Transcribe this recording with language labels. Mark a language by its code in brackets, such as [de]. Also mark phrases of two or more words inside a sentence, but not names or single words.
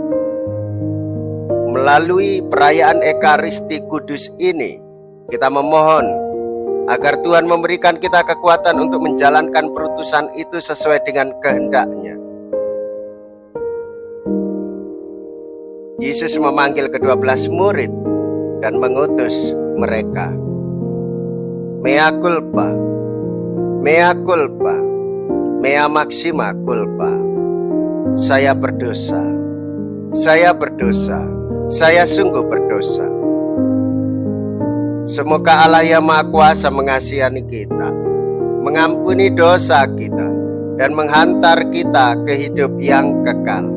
[id] Melalui perayaan Ekaristi Kudus ini, kita memohon agar Tuhan memberikan kita kekuatan untuk menjalankan perutusan itu sesuai dengan kehendak-Nya. Yesus memanggil ke-12 murid dan mengutus mereka. [la] Mea culpa, mea culpa, mea maxima culpa. [id] Saya berdosa, saya berdosa. Saya sungguh berdosa. Semoga Allah yang Maha Kuasa mengasihani kita, mengampuni dosa kita, dan menghantar kita ke hidup yang kekal.